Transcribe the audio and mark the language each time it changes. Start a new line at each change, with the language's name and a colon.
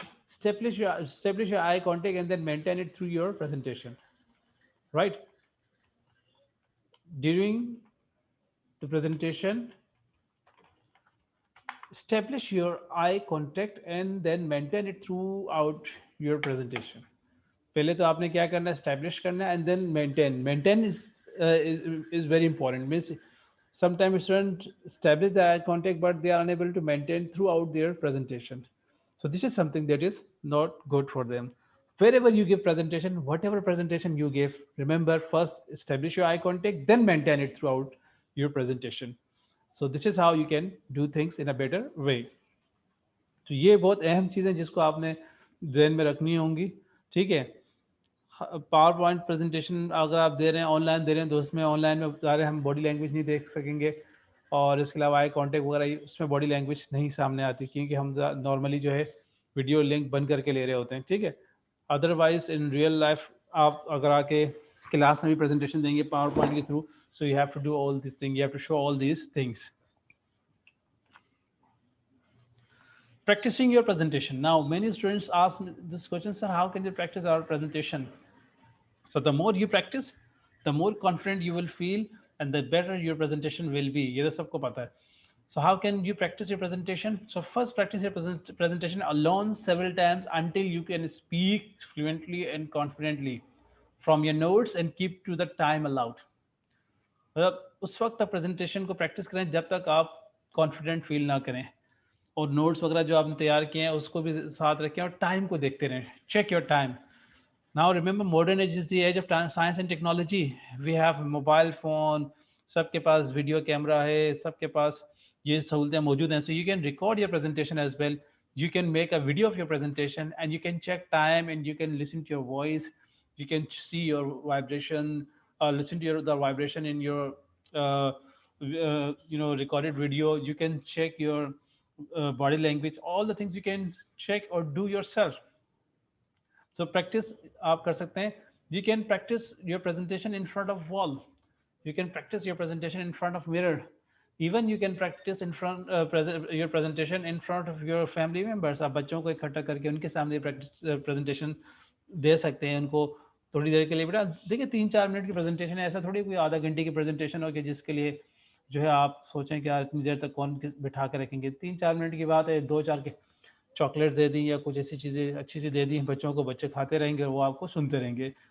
English: Establish your eye contact and then maintain it through your presentation, right? During the presentation, establish your eye contact and then maintain it throughout your presentation.
Hindi: पहले तो आपने क्या करना है, establish करना है,
English: and then maintain is very important. Means sometimes students establish the eye contact but they are unable to maintain throughout their presentation. So this is something that is not good for them. Wherever you give presentation, whatever presentation you give, remember, first establish your eye contact, then maintain it throughout your presentation. So this is how you can do things in a better way.
Hindi: तो ये बहुत अहम चीज़ें जिसको आपने ध्यान में रखनी होंगी. ठीक है. पावर पॉइंट प्रेजेंटेशन अगर आप दे रहे हैं, ऑनलाइन दे रहे हैं, तो उसमें ऑनलाइन में बता रहे हैं हम बॉडी लैंग्वेज नहीं देख सकेंगे, और इसके अलावा आई कॉन्टेक्ट वगैरह उसमें बॉडी लैंग्वेज नहीं सामने आती, क्योंकि हम नॉर्मली जो है वीडियो लिंक बंद करके ले रहे होते हैं. ठीक है.
English: otherwise in real life
Hindi: आप अगर आके क्लास में भी प्रेजेंटेशन देंगे पावर पॉइंट के through,
English: So you have to do all this thing, you have to show all these things. Practicing your presentation. Now, many students ask me this question, sir, how can we practice our presentation? So the more you practice, the more confident you will feel, and the better your presentation will be.
Hindi: ये तो सबको पता है.
English: So how can you practice your presentation? So first, practice your presentation alone several times until you can speak fluently and confidently from your notes and keep to the time allowed.
Hindi: मतलब उस वक्त तक presentation को practice करें जब तक आप confident feel ना करें, और नोट्स वगैरह जो आपने तैयार किए हैं उसको भी साथ रखें, और टाइम को देखते रहें.
English: Check your time. Now remember, modern age is the age of science and technology. We have mobile phone,
Hindi: सबके पास वीडियो कैमरा है, सबके पास ये सहूलतें मौजूद हैं.
English: So you can record your presentation as well. You can make a video of your presentation, and you can check time, and you can listen to your voice. You can see your vibration, listen to the vibration in your recorded video. You can check your body language, all the things you can check or do yourself. So practice
Hindi: आप कर सकते हैं.
English: You can practice your presentation in front of wall. You can practice your presentation in front of mirror. Even you can practice in front your presentation in front of your family members.
Hindi: आप बच्चों को इकट्ठा करके उनके सामने practice presentation दे सकते हैं. उनको थोड़ी देर के लिए, बेटा देखिए 3-4 मिनट की प्रेजेंटेशन है, ऐसा थोड़ी कोई आधा घंटे की प्रेजेंटेशन हो कि जिसके लिए जो है आप सोचें कि यार इतनी देर तक कौन बिठा कर रखेंगे. 3-4 मिनट की बात है, 2-4 के चॉकलेट दे दी या कुछ ऐसी चीज़ें अच्छी सी दे दी बच्चों को, बच्चे खाते रहेंगे, वो आपको सुनते रहेंगे.